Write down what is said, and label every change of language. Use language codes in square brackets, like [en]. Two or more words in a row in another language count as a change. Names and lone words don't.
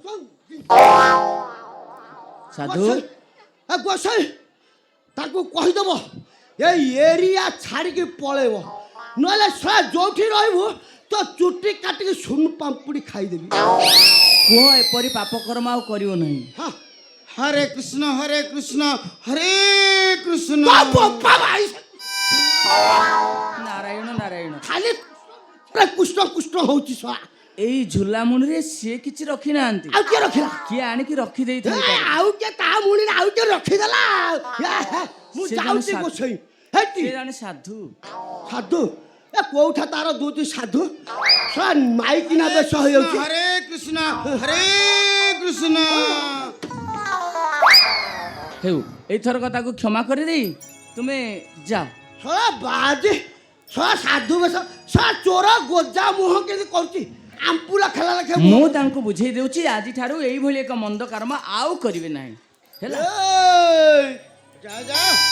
[or] ସାଧୁ ଗୋସାଇ ତାକୁ କହିଦେବ ଏଇ ଏରିଆ ଛାଡ଼ିକି ପଳେଇବ ନହେଲେ ସେ ଯୋଉଠି ରହିବୁ ତ ଚୁଟି କାଟିକି ସୁନ ପାମ୍ପୁଡ଼ି ଖାଇଦେବି କୁହ ଏପରି ପାପ କର୍ମ ଆଉ କରିବ ନାହିଁ ହଁ হরে কৃষ্ণ হরে কৃষ্ণ হরে কৃষ্ণ ନାରାୟଣ ନାରାୟଣ ଖାଲି କୁଷ୍ଟ କୁଷ୍ଟ ହଉଛି ଶଳା ଏଇ ଝୁଲାମୁଣିରେ ସିଏ କିଛି ରଖିନାହାନ୍ତି ଆଉ କିଏ ରଖିଲା କିଏ ଆଣିକି ରଖିଦେଇଥାନ୍ତି ଆଉ କିଏ ତା ମୁଣିରେ ଆଉ କିଏ ରଖିଦେଲା ମୁଁ ସେ ଜଣେ ଯାଉଛି ସାଧୁ। ଗୋସାଇ ହେଟି ସେ ଜଣେ ସାଧୁ ସାଧୁ ଏ କୋଉଠା ତାର ଦୁଇଟି ସାଧୁ ଶଳା ମାଇକିନା ବେଶ ହେଇଯାଉଛି হরে কৃষ্ণ হরে কৃষ্ণ ହେଉ ଏଇଥରକ ତାକୁ କ୍ଷମା କରିଦେଇ ତୁମେ ଯାଅ ଶଳା ବାଜେ ଶଳା ସାଧୁ ବେଶ ଶଳା ଚୋର ଗୋଜା ମୁହଁ କେମିତି କରୁଛି ଆମ୍ପୁଲା ଖେଲା ଲେଖେ ମୁଁ ତାଙ୍କୁ ବୁଝେଇ ଦେଉଛି ଆଜିଠାରୁ ଏଇଭଳି ଏକ ମନ୍ଦ କର୍ମ ଆଉ କରିବେ ନାହିଁ ହେଲା [bn] যা যা